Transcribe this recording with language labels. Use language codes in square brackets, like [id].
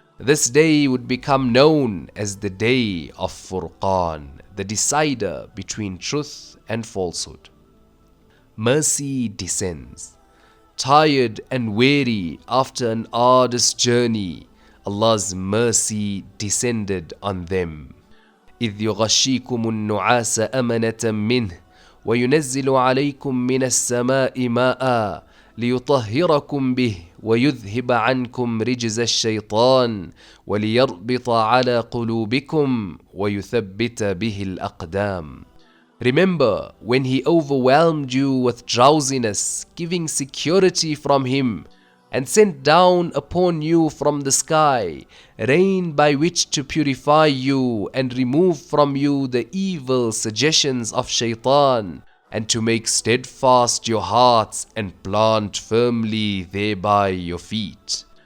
[en] This day would become known as the day of Furqan, the decider between truth and falsehood. Mercy descends. Tired and weary after an arduous journey, Allah's mercy descended on them. [ar] إذ يغشيكم النعاس أمنة منه وينزل عليكم من السماء ماء ليطهركم به ويذهب عنكم رجز الشيطان وليربط على قلوبكم ويثبت به الأقدام. [en] Remember when He overwhelmed you with drowsiness, giving security from Him, and sent down upon you from the sky rain by which to purify you and remove from you the evil suggestions of shaitan, and to make steadfast your hearts and plant firmly thereby your feet.